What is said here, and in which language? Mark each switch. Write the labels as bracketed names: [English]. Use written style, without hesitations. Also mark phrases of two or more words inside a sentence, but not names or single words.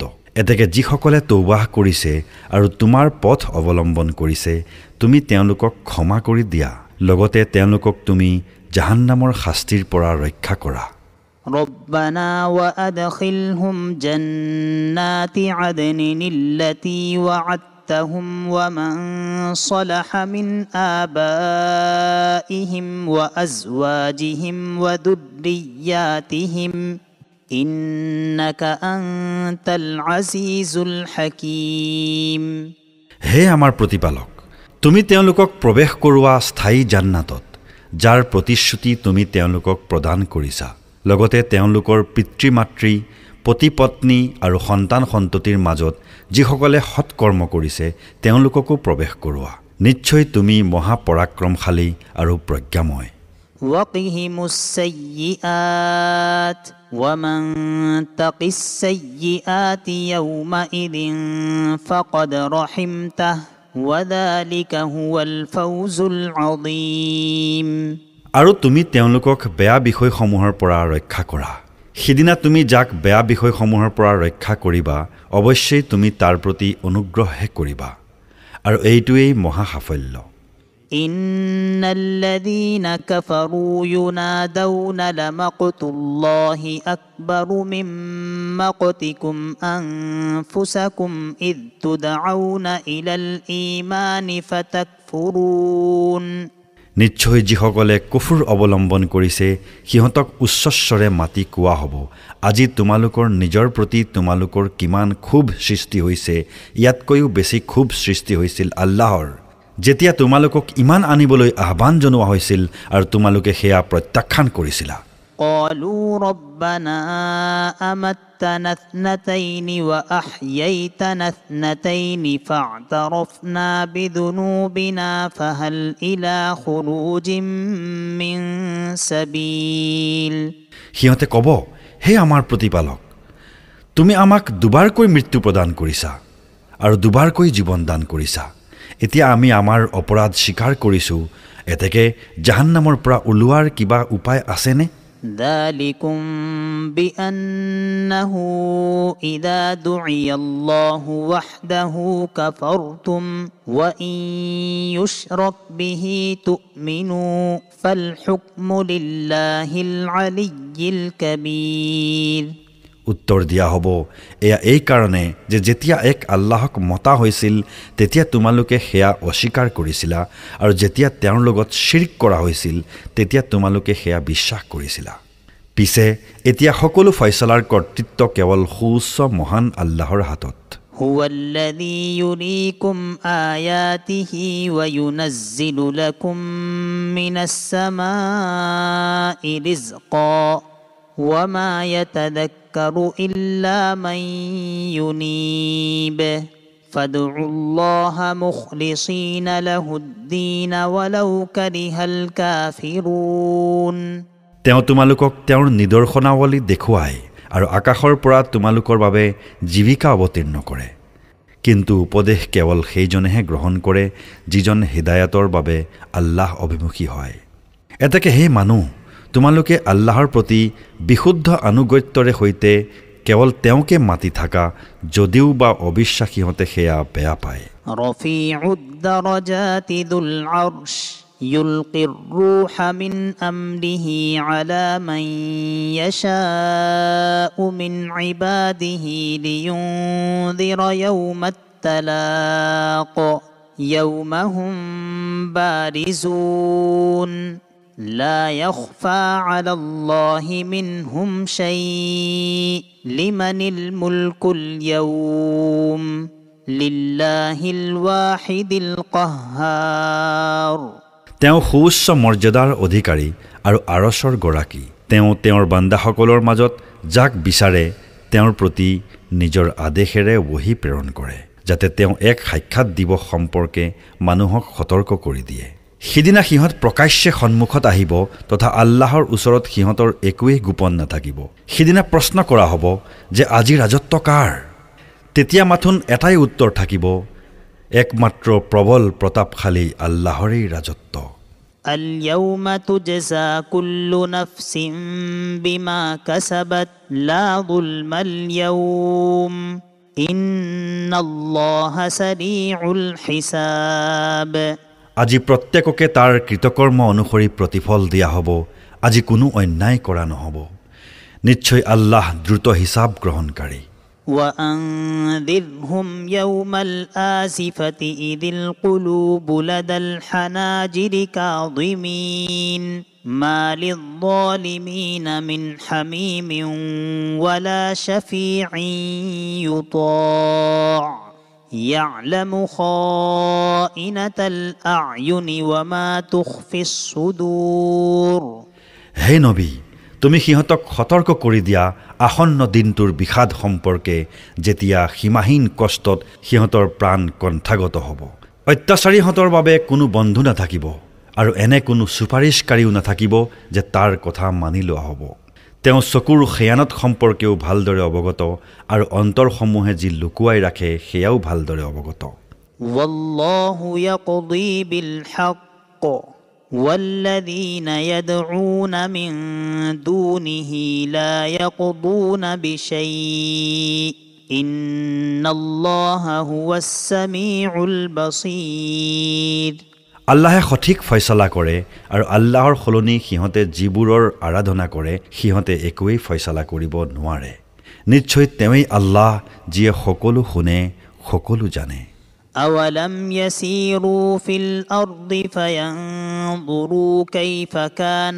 [Assamese] এতেকে যিসকলে তৌবাহ কৰিছে আৰু তোমাৰ পথ অৱলম্বন কৰিছে তুমি তেওঁলোকক ক্ষমা কৰি দিয়া, লগতে তেওঁলোকক তুমি জাহান্নামৰ শাস্তিৰ পৰা ৰক্ষা কৰা। [Arabic] ربنا وأدخلهم جنات عدن التي وعدتهم ومن صلح من آبائهم وأزواجهم وذرياتهم إنك أنت العزيز الحكيم। [Assamese] হে আমাৰ প্ৰতিপালক, তুমি তেওঁলোকক প্ৰৱেশ কৰোৱা স্থায়ী জান্নাতত যাৰ প্ৰতিশ্ৰুতি তুমি তেওঁলোকক প্ৰদান কৰিছা, লগতে তেওঁলোকৰ পিতৃ মাতৃ পতি পত্নী আৰু সন্তান সন্ততিৰ মাজত যিসকলে সৎকৰ্ম কৰিছে তেওঁলোককো প্ৰৱেশ কৰোৱা। নিশ্চয় তুমি মহাপৰাক্ৰমশালী আৰু প্ৰজ্ঞাময়। [Arabic] وقهم السيئات ومن تق السيئات يومئذ فقد رحمته وذلك هو الفوز العظيم। [Assamese] আৰু তুমি তেওঁলোকক বেয়া বিষয়সমূহৰ পৰা ৰক্ষা কৰা। সিদিনা তুমি যাক বেয়া বিষয়সমূহৰ পৰা ৰক্ষা কৰিবা অৱশ্যেই তুমি তাৰ প্ৰতি অনুগ্ৰহহে কৰিবা, আৰু এইটোৱেই মহা সাফল্য। [Arabic] إن الذين كفروا ينادون لمقت الله أكبر من مقتكم أنفسكم إذ تدعون إلى الإيمان فتكفرون। [Assamese] নিশ্চয় যিসকলে কুফৰ অৱলম্বন কৰিছে সিহঁতক উচ্চস্বৰে মাতি কোৱা হ'ব, আজি তোমালোকৰ নিজৰ প্ৰতি তোমালোকৰ কিমান ক্ষোভ সৃষ্টি হৈছে, ইয়াতকৈও বেছি ক্ষোভ সৃষ্টি হৈছিল আল্লাহৰ, যেতিয়া তোমালোকক ইমান আনিবলৈ আহ্বান জনোৱা হৈছিল আৰু তোমালোকে সেয়া প্ৰত্যাখ্যান কৰিছিলা। [Arabic] قالوا ربنا أمتنا اثنتين وأحييتنا اثنتين فاعترفنا بذنوبنا فهل إلى خروج من سبيل। [Assamese] সিহঁতে ক'ব, হে আমাৰ প্ৰতিপালক, তুমি আমাক দুবাৰকৈ মৃত্যু প্ৰদান কৰিছা আৰু দুবাৰকৈ জীৱন দান কৰিছা। এতিয়া আমি আমাৰ অপৰাধ স্বীকাৰ কৰিছোঁ, এতেকে জাহান্নামৰ পৰা ওলোৱাৰ কিবা উপায় আছেনে? [Arabic] ذلكم بأنه إذا دعي الله وحده كفرتم وإن يشرك به تؤمنوا فالحكم لله العلي الكبير। [Assamese] উত্তৰ দিয়া হ'ব, এয়া এই কাৰণে যে যেতিয়া এক আল্লাহক মতা হৈছিল তেতিয়া তোমালোকে সেয়া অস্বীকাৰ কৰিছিলা আৰু যেতিয়া তেওঁৰ লগত শিৰক কৰা হৈছিল তেতিয়া তোমালোকে সেয়া বিশ্বাস কৰিছিলা। পিছে এতিয়া সকলো ফয়ছলাৰ কৰ্তৃত্ব কেৱল সুউচ্চ মহান আল্লাহৰ হাতত। [Arabic] هو الذي يريكم آياته وينزل لكم من السماء رزقا وما يتذكر إلا من ينيب فادعوا الله مخلصين له الدين ولو كره الكافرون। [Assamese] তেওঁ তোমালোকক তেওঁৰ নিদৰ্শনাৱলী দেখুৱায় আৰু আকাশৰ পৰা তোমালোকৰ বাবে জীৱিকা অৱতীৰ্ণ কৰে, কিন্তু উপদেশ কেৱল সেইজনেহে গ্ৰহণ কৰে যিজন হিদায়াতৰ বাবে আল্লাহ অভিমুখী হয়। এতেকে হে মানুহ, তোমালোকে আল্লাহৰ প্ৰতি বিশুদ্ধ আনুগত্যৰে সৈতে কেৱল তেওঁকে মাতি থাকা, যদিও বা অবিশ্বাসীহঁতে সেয়া বেয়া পায়। [Arabic] رفيع الدرجات ذو العرش يلقي الروح من أمره على من يشاء من عباده لينذر يوم التلاق يوم هم بارزون لا يخفى على الله منهم شيء لمن الملك اليوم لله الواحد القهار। [Assamese] তেওঁ সুউচ্চ মৰ্যাদাৰ অধিকাৰী আৰু আৰশৰ গৰাকী। তেওঁ তেওঁৰ বান্দাসকলৰ মাজত যাক বিচাৰে তেওঁৰ প্ৰতি নিজৰ আদেশেৰে ওহী প্ৰেৰণ কৰে, যাতে তেওঁ এক সাক্ষাৎ দিৱস সম্পৰ্কে মানুহক সতৰ্ক কৰি দিয়ে। সিদিনা সিহঁত প্ৰকাশ্যে সন্মুখত আহিব তথা আল্লাহৰ ওচৰত সিহঁতৰ একোৱেই গোপন নাথাকিব। সিদিনা প্ৰশ্ন কৰা হ'ব যে আজি ৰাজত্ব কাৰ? তেতিয়া মাথোন এটাই উত্তৰ থাকিব, একমাত্ৰ প্ৰবল প্ৰতাপশালী আল্লাহৰেই ৰাজত্ব। [Arabic] اليوم تجزى كل نفس بما كسبت لا ظلم اليوم إن الله سريع الحساب। [Assamese] আজি প্ৰত্যেককে তাৰ কৃতকৰ্ম অনুসৰি প্ৰতিফল দিয়া হ'ব, আজি কোনো অন্যায় কৰা নহ'ব। নিশ্চয় আল্লাহ দ্ৰুত হিচাপ গ্ৰহণকাৰী। [Arabic] وأنذرهم يوم الآزفة إذ القلوب لدى الحناجر كاظمين ما للظالمين من حميم ولا شفيع يطاع يعلم خائنة الأعين وما تخفي الصدور۔ [Assamese] হে নবী, তুমি সিহঁতক সতৰ্ক কৰি দিয়া আসন্ন দিনটোৰ বিষাদ সম্পৰ্কে, যেতিয়া সীমাহীন কষ্টত সিহঁতৰ প্ৰাণ কণ্ঠাগত হ'ব। অত্যাচাৰীহঁতৰ বাবে কোনো বন্ধু নাথাকিব আৰু এনে কোনো চুপাৰিশকাৰীও নাথাকিব যে তাৰ কথা মানি লোৱা হ'ব। তেওঁ চকুৰ খেয়ানত সম্পৰ্কেও ভালদৰে অৱগত আৰু অন্তৰসমূহে যি লুকুৱাই ৰাখে সেয়াও ভালদৰে অৱগত। [Arabic] والله يقضي بالحق والذين يدعون من دونه لا يقضون بشيء إن الله هو السميع البصير۔ [Assamese] আল্লাহে সঠিক ফয়ছলা কৰে আৰু আল্লাহৰ সলনি সিহঁতে যিবোৰৰ আৰাধনা কৰে সিহঁতে একোৱেই ফয়ছলা কৰিব নোৱাৰে। নিশ্চয় তেওঁই আল্লাহ যিয়ে সকলো শুনে, সকলো জানে। [Arabic] أولم يسيروا في الأرض فينظروا كيف كان